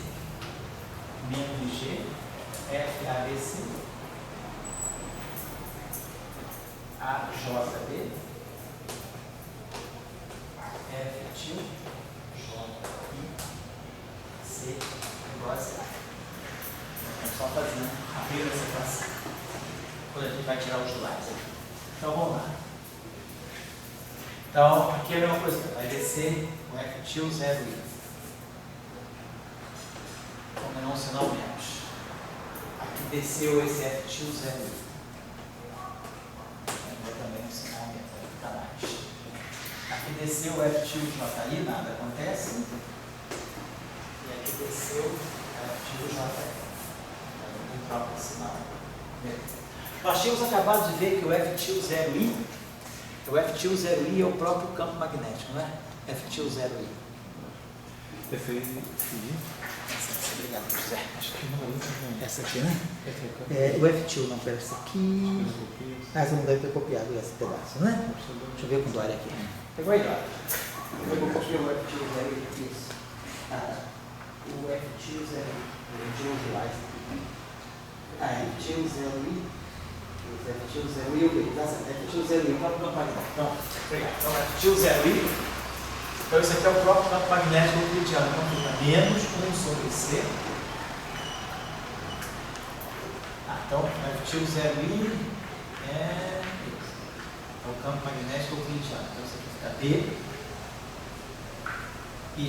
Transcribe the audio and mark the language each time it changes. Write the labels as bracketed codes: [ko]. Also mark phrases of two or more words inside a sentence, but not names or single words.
[pt] Menos G, F, A, B, C, A, J, B, F til J, I, C, igual a zero. Então, só fazendo a primeira separação. Quando a gente vai tirar os lados aqui. Então, vamos lá. Então, aqui é a mesma coisa. Vai descer o F til 0i. Combinar um sinal menos. Aqui desceu esse F til 0i. Agora também um sinal menos. Vai ficar mais. Aqui desceu o F til JI, nada acontece. E aqui desceu o F til JI. Então, troca o sinal. Nós tínhamos acabado de ver que o F til 0i, o F til 0i é o próprio campo magnético, não é? F til 0i. Obrigado, José. Acho que não. Essa aqui, né? O F til não, pera, essa aqui. Você não deve ter copiado esse pedaço, né? Deixa eu ver com o Dória aqui. Pegou aí, Dória? Eu vou copiar o F til 0i. Isso. O F til 0i. F til 0i. F til 0i, ok, tá certo. F til 0i, o próprio campo magnético. Então, obrigado. Então, F til 0i. Então, isso aqui é o próprio campo magnético euclidiano. Então, fica menos 1 sobre C Então, F2 0I é isso. É o campo magnético euclidiano. Então, isso aqui fica B e A.